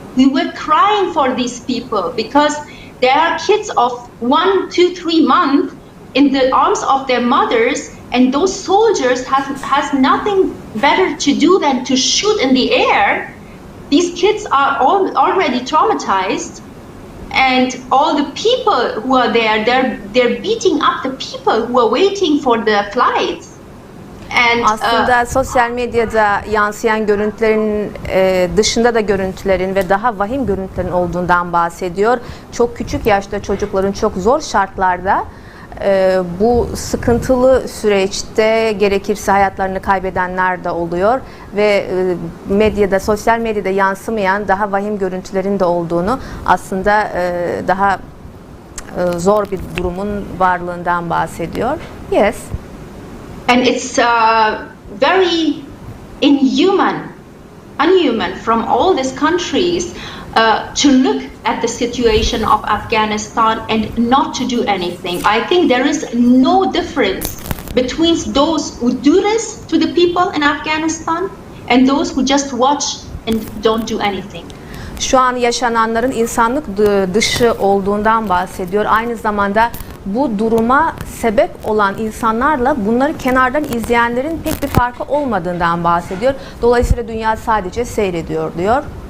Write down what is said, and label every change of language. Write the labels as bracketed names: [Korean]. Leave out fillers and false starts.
[English] We were crying for these people because there are kids of 1, 2, 3 months in the arms of their mothers, and those soldiers has nothing better to do than to shoot in the air. These kids are already traumatized, and all the people who are there, they're beating up the people who are waiting for the flights. And, [Turkish] aslında sosyal medyada yansıyan görüntülerin dışında da görüntülerin ve daha vahim görüntülerin olduğundan bahsediyor. Çok küçük yaşta çocukların çok zor şartlarda bu sıkıntılı süreçte gerekirse hayatlarını kaybedenler de oluyor ve medyada, sosyal medyada yansımayan daha vahim görüntülerin de olduğunu, aslında daha zor bir durumun varlığından bahsediyor. [English] Yes. And it's very unhuman from all these countries to look at the situation of Afghanistan and not to do anything. I think there is no difference between those who do this to the people in Afghanistan and those who just watch and don't do anything. [Turkish] Şu an yaşananların insanlık dışı olduğundan bahsediyor. Aynı zamanda bu duruma sebep olan insanlarla bunları kenardan izleyenlerin pek bir farkı olmadığından bahsediyor. Dolayısıyla dünya sadece seyrediyor diyor.